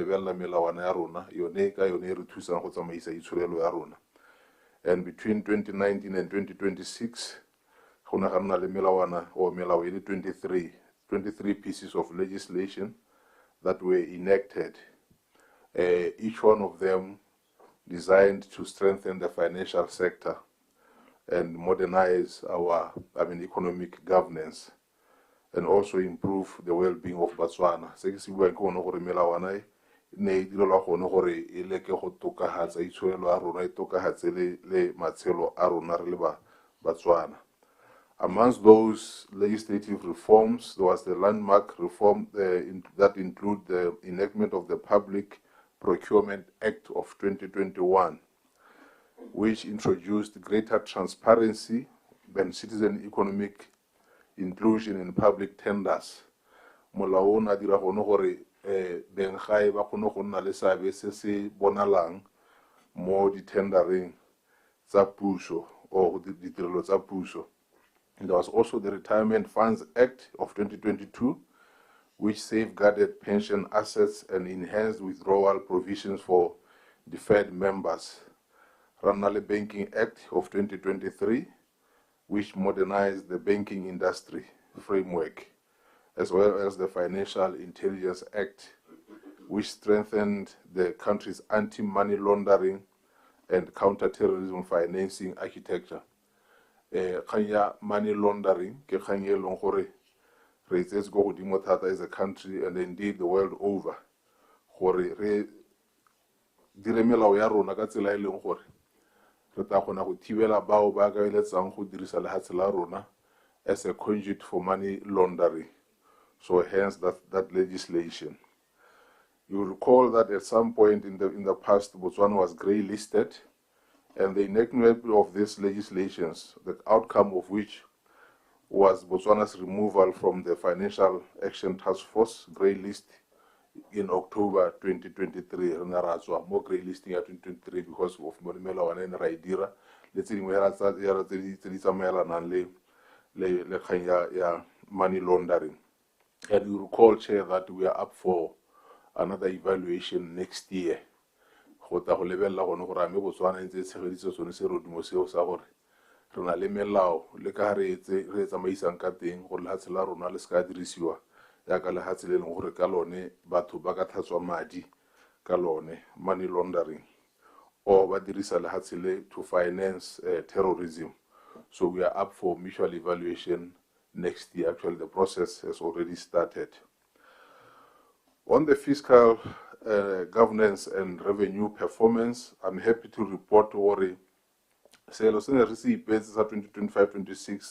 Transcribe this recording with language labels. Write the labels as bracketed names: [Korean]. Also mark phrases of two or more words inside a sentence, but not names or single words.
[English] And between 2019 and 2026, 23 pieces of legislation that were enacted, each one of them designed to strengthen the financial sector and modernize our economic governance and also improve the well-being of Botswana. [Tswana] Ne direlwa gone gore e leke go tokahatsa itshwarelo a rona e tokahatse le matshelo a rona re le Batswana. [English] Amongst those legislative reforms, there was the landmark reform that include the enactment of the Public Procurement Act of 2021, which introduced greater transparency and citizen economic inclusion in public tenders. [Tswana] Molao ona dira gone gore bengae ba kgone go nna le seabe se se bonalang mo di-tendering tsa puso o ditirelo tsa puso. [English] There was also the Retirement Funds Act of 2022, which safeguarded pension assets and enhanced withdrawal provisions for deferred members. Ranale Banking Act of 2023, which modernized the banking industry framework, as well as the Financial Intelligence Act, which strengthened the country's anti-money laundering and counter-terrorism financing architecture. Kanya money laundering, [Tswana] ke kgang e leng gore re itsetse go godimo thata [English] as a country and indeed the world over, [Tswana] gore re dire melao ya rona ka tsela e leng gore re tla kgona go thibela bao ba ka eletsang go dirisa lehatshe la rona [English] as a conduit for money laundering. So hence that legislation. You recall that at some point in the past, Botswana was grey listed, and the enactment of these legislations, the outcome of which was Botswana's removal from the Financial Action Task Force grey list in October 2023. More grey listing at 2023 because of Morimela and Raidira. Let's see, we have money laundering. And you recall, Chair, that we are up for another evaluation next year. [Tswana] Gota go lebella gone gore ame Botswana ntse tshegeditse sone se rodimo seo sa gore re na le melao le ka re tsamaisang ka teng gore lehatshe la rona le ska dirisiwa ya ka lehatshe le leng gore ka lone batho ba ka tlhatswa madi ka lone, [English] money laundering, or [Tswana] ba dirisa lehatshe le [English] to finance terrorism. So we are up for mutual evaluation next year. Actually, the process has already started. On the fiscal governance and revenue performance, I'm happy to report Ori sales in the receipt basis at 2025-26.